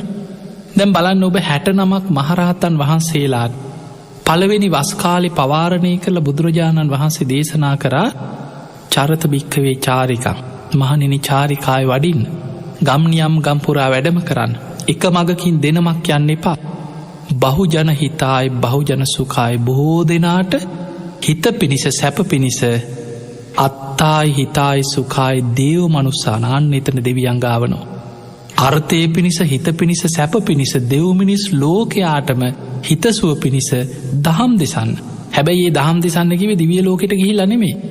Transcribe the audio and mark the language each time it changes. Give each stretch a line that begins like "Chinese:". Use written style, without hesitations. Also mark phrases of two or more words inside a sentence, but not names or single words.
Sinhala: දැන් බලන්න ඔබ 69ක් මහරහතන් වහන්සේලාට පළවෙනි වස් කාලේ පවාරණය කළ බුදුරජාණන් වහන්සේ දේශනා කරා
Pali: චරත භික්ඛවේ චාරිකං
Sinhala: මහණෙනි චාරිකාය වඩින්න ගම්නියම් ගම්පුරා වැඩම කරන්න. එක මගකින් දෙනමක් යන්න එපා.
Pali: බහුජන හිතාය බහුජන සුඛාය
Sinhala: බොහෝ දෙනාට හිත පිණිස සැප පිණිස
Pali: අත්තායි හිතායි සුඛායි දේව මනුස්සානාන්
Sinhala: එතන දෙවියන් ගාවනවා. අර්ථය පිණිස හිත පිණිස සැප පිණිස දෙව් මිනිස් ලෝකයාටම හිතසුව පිණිස දහම් දෙසන්න. හැබැයි ඒ දහම් දෙසන්න කිව්වේ දිව්‍ය ලෝකෙට ගිහිල්ලා නෙමෙයි.